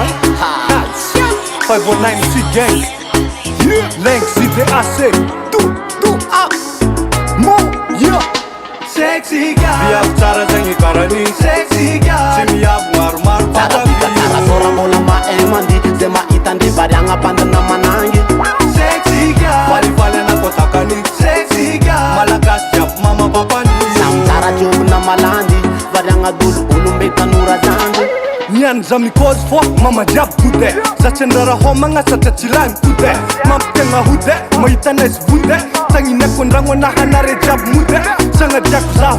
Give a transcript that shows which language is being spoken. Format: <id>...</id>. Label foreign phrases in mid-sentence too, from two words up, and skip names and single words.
<mg>fa vonay MC gang Lenk CDAC Mo</mg> <en>sexy guy</en> <mg>viavy tsara zegny karany</mg> <en>sexy guy</en> <mg>tsy miavo maromaro Tsara sora mbola maemandi ze mahitandry variagna bandana manangy</mg> <en>sexy guy</en> <mg>falifaly anakotakany</mg> <en>sexy guy</en> <mg>malagasy jiaby mama papany samy tsara tiobona malandy variagna dolo olombe tanora zandy niany za mikozy fô mama jiaby gode za tsy andrara homagna satria tsy lany gode mampitegna hode mahitanaizy vode tagninako andragno anahanare jiaby mode sagnadiako zaho</mg>